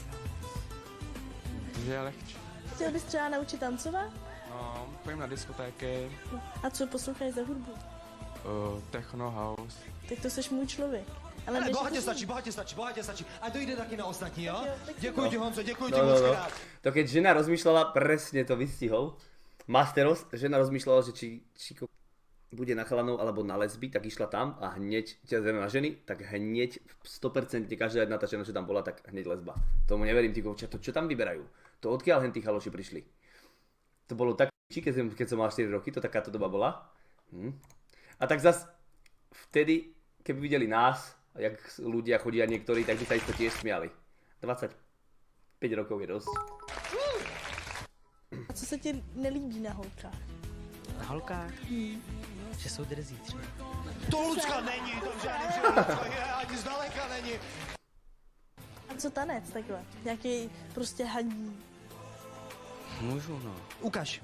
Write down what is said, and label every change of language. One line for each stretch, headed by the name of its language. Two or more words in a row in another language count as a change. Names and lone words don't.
Czech: Že je lehčí. Chtěl bys třeba naučit tancovat? No, chodím na diskotéky, A co posloucháš za hudbu? techno house. Tak to seš můj člověk. Ale než Bohatě to- stačí, bohatě stačí, bohatě stačí. A to jde taky na ostatní, jo? tak Děkuji ti, Honzo, děkuji ti No, moc no, no. krát.
Slovak: To keď žena rozmýšľala, presne to vystihol. Masteros, žena rozmýšľala, že či bude na chalanov alebo na lesby, tak išla tam a hneď, na ženy, tak hneď 100% každá jedna tá žena, čo tam bola, tak hneď lesba. Tomu neverím, ty kovča, to čo tam vyberajú? To odkiaľ hen tí chaloši prišli? To bolo tak, keď som mal 4 roky, to takáto doba bola. A tak zas vtedy, keby videli nás, jak ľudia chodia niektorí, tak by sa isto tiež smiali. 25 rokov je dosť.
Czech: A co se ti nelíbí na holkách? Na holkách? Že jsou drzí třeba. To Lucka není, to žádný Lucka je, ani zdaleka není. A co tanec takhle? Nějaký prostě haní. Můžu, no. Ukaž.